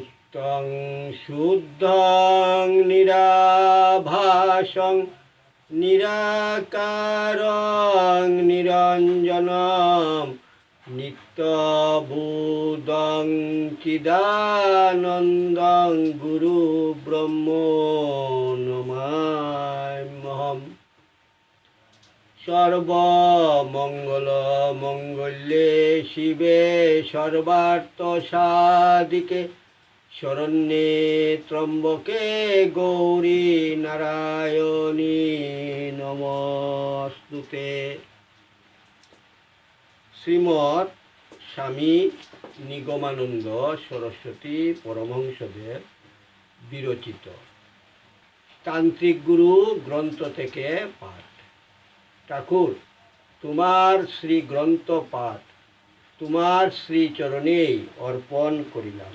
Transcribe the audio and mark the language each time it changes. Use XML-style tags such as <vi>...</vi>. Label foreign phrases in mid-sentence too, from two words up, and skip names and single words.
<sa>তং শুদ্ধং নিরাভাসং নিরাকারং নিরঞ্জনম নিত্যবুদং চিদানন্দং গুরু ব্রহ্ম নমাম্যহম। সর্বমঙ্গল মঙ্গলে শিবে সর্বার্থ সাধিকে শরণ্যে ত্র্যম্বকে গৌরী নারায়ণী নমস্তুতে।</sa> <bn>শ্রীমৎ স্বামী নিগমানন্দ সরস্বতী পরমহংসদেব বিরচিত তান্ত্রিক গুরু গ্রন্থ থেকে পাঠ। ঠাকুর, তোমার শ্রী গ্রন্থ পাঠ তোমার শ্রীচরণেই অর্পণ করিলাম।</bn>